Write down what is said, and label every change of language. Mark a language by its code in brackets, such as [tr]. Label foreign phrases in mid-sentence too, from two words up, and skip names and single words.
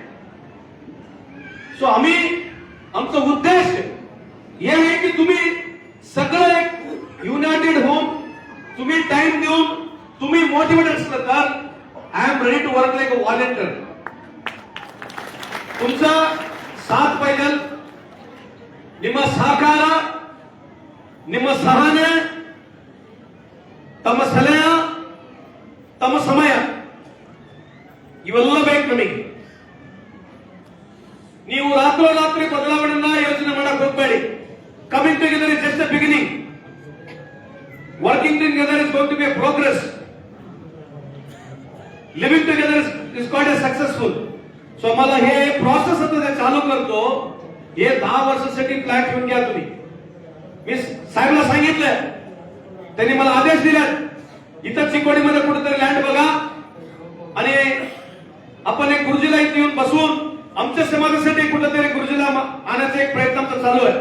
[mr] सो आम्ही, आमचा उद्देश हे आहे की तुम्ही सगळं एक युनायटेड होऊन, तुम्ही टाइम देऊन, तुम्ही मोटिवेटेड असलं तर [en] I am ready to work like a volunteer. [mr] तुमचा साथ पाहिजे, [kn] ನಿಮ್ಮ ಸಹಕಾರ, ನಿಮ್ಮ ಸಹನೆ, ತಮ್ಮ ಸಲಹೆ, ತಮ್ಮ ಸಮಯ ಇವೆಲ್ಲ ಬೇಕು ನಮಗೆ. ನೀವು ರಾತ್ರೋರಾತ್ರಿ ಬದಲಾವಣೆಯನ್ನ ಯೋಚನೆ ಮಾಡಕ್ ಹೋಗಬೇಡಿ. [en] coming together is just a beginning. working together is going to be a progress. living together is quite a successful. [mr] सो मला हे प्रोसेस आता चालू करतो, हे 10 वर्षासाठी प्लॅन ठेवून घ्या तुम्ही. मी साहेबला सांगितलं, त्यांनी मला आदेश दिला, इथं चिकोडीमध्ये कुठेतरी लँड बघा आणि आपण एक गुरुजीला इथे येऊन बसून आमच्या समाजासाठी कुठेतरी गुरुजीला आणण्याचा एक प्रयत्न आमचा चालू आहे.